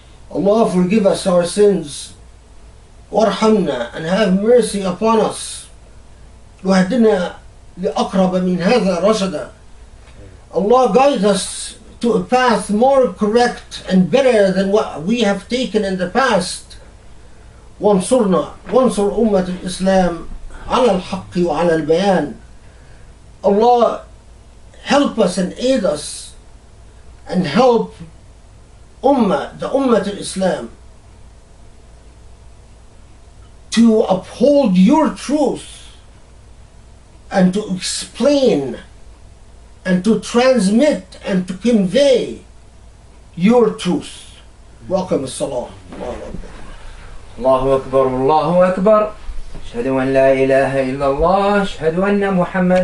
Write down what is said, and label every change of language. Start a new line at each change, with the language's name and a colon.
English: Allah forgive us our sins. Warhamna, and have mercy upon us.
Arabic: Wahdina liaqraba min hadha rashada.
English: Allah guide us to a path more correct and better than what we have taken in the past.
Arabic: وانصرنا وانصر أمة الإسلام على الحق وعلى البيان.
English: Allah help us and aid us and help the Ummah al-Islam to uphold your truth and to explain and to transmit and to convey your truth. Welcome as-salam.
Arabic: الله أكبر الله أكبر. أشهد أن لا إله إلا الله. أشهد أن محمد